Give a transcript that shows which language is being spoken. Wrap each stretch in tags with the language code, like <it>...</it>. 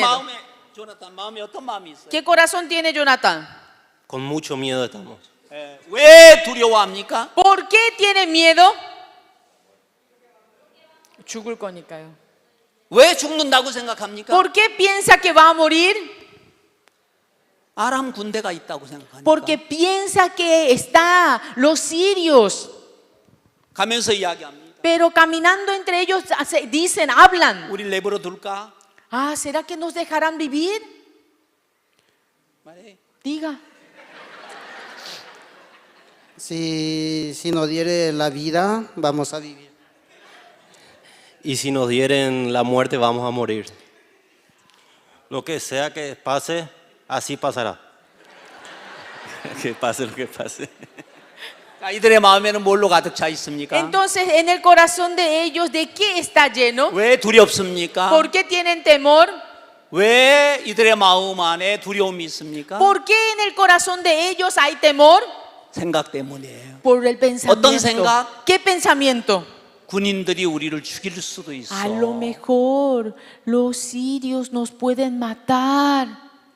<ko>마음에 조나탄 마음에 어떤 마음이 있어요?</ko> <es>¿Qué corazón tiene Jonathan? Con mucho miedo estamos.</es> <ko>왜 두려워합니까?</ko> <es>¿Por qué tiene miedo?</es> <ko>죽을 거니까요. 왜 죽는다고 생각합니까?</ko> <es>¿Por qué piensa que va a morir?</es> <ko>아람 군대가 있다고 생각하니까.</ko> <es>Porque piensa que está los sirios.</es> <ko>가면서 이야기합니다.</ko> <es>Pero caminando entre ellos dicen, hablan.</es> <ko>우리 내버려 둘까?</ko> <es>Ah, ¿será que nos dejarán vivir?</es> <ko>말해.</ko> <es>Diga. Si nos diere la vida, vamos a vivir. Y si nos dieren la muerte, vamos a morir. Lo que sea que pase, así pasará. Que pase lo que pase.</es> <ko>자, 이들의 마음에는 뭘로 가득 차 있습니까?</ko> <es>Entonces, en el corazón de ellos, ¿de qué está lleno?</es> <ko>왜 두렵습니까?</ko> <es>¿Por qué tienen temor?</es> <ko>왜 이들의 마음 안에 두려움이 있습니까?</ko> <es>¿Por qué en el corazón de ellos hay temor?</es> <ko>생각 때문이에요.</ko> <es>Por el pensamiento.</es> <ko>어떤 생각?</ko> <es>¿Qué pensamiento?</es> <ko>군인들이 우리를 죽일 수도 있어.</ko> <es>A lo mejor los sirios nos pueden matar.</es>